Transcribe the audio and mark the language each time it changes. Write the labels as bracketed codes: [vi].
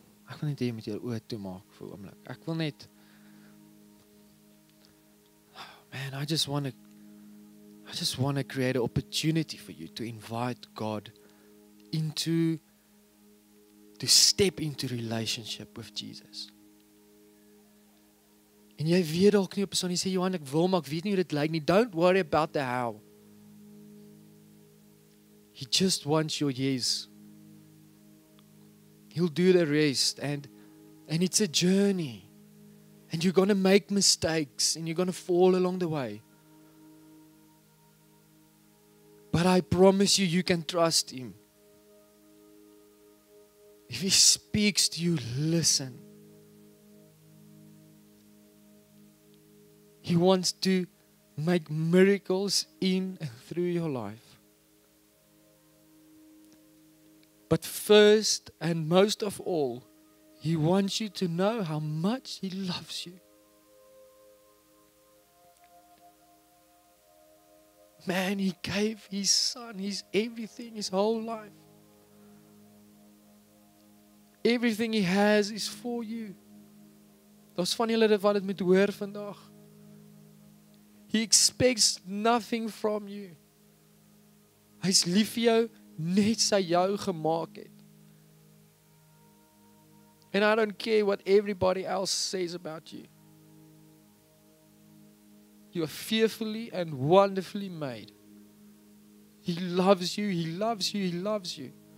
[af] Ek wil net hê jy moet jou oë toemaak vir 'n oomblik. Ek wil net, man, [en] I just want to create an opportunity for you to invite God to step into relationship with Jesus. [af] En jy weet dalk nie op 'n son, jy sê Johan, ek wil, maar ek weet nie hoe dit lyk nie. [en] Don't worry about the how. He just wants your yes. He'll do the rest, and it's a journey. And you're going to make mistakes, and you're going to fall along the way. But I promise you, you can trust Him. If He speaks to you, listen. He wants to make miracles in and through your life. But first and most of all, He wants you to know how much He loves you. Man, He gave His Son, His everything, His whole life. Everything He has is for you. [af] Daar's van julle wat dit moet hoor vandag. [en] He expects nothing from you. [af] Hy's lief vir jou net sy jou gemaak het. [en] And I don't care what everybody else says about you. You are fearfully and wonderfully made. He loves you, He loves you, He loves you.